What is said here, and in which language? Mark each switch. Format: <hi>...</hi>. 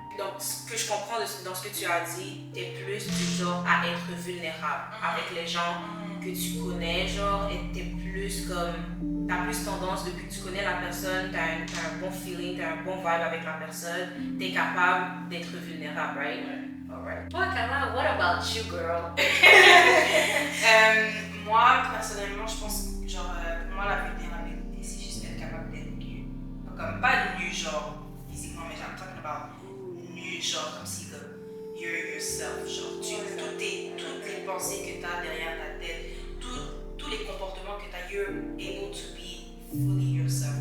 <fr>Donc, ce que je comprends dans ce que tu as dit, tu es plus du genre à être vulnérable avec les gens que tu connais, genre, et tu es plus comme, tu as plus tendance, depuis que tu connais la personne, tu as un bon feeling, tu as un bon vibe avec la personne, tu es capable d'être vulnérable, right?</fr> <en>Alright.</en> <fr>Toi,</fr> <en>Kama, what about you, girl?</en> <fr>Moi, personnellement, je pense que genre, pour moi, la vulnérabilité, c'est juste être capable d'être nu. Donc, comme pas nu, genre, physiquement, mais</fr> <en>I'm talking about</en> <fr>nu, genre, comme si, comme,</fr> <en>you're yourself,</en> <fr>genre, toutes les pensées que tu as derrière ta tête, tous les comportements que tu as,</fr> <en>you're able to be fully yourself.</en>